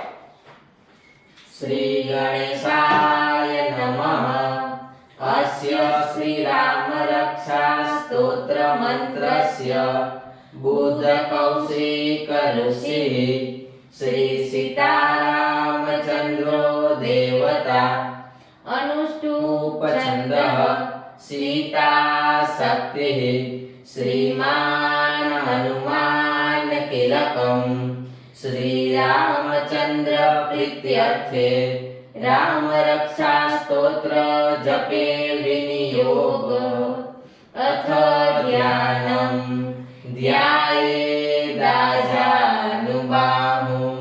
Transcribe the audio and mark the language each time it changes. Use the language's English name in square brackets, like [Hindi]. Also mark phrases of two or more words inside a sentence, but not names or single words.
[Sanskrit] શ્રી ગણેશાય નમઃ અસ્ય શ્રી રામ રક્ષા સ્તોત્ર મંત્રસ્ય બુદ્ધ કૌશિક ઋષિ શ્રી સીતારામચંદ્રો દેવતા અનુષ્ટુપ છંદઃ सीता शक्ति श्रीमान हनुमान तिलकम श्री रामचंद्र प्रीत्यर्थे राम रक्षा स्तोत्र जपे विनियोग अथ ध्यानम ध्यायेदाजानुबाहु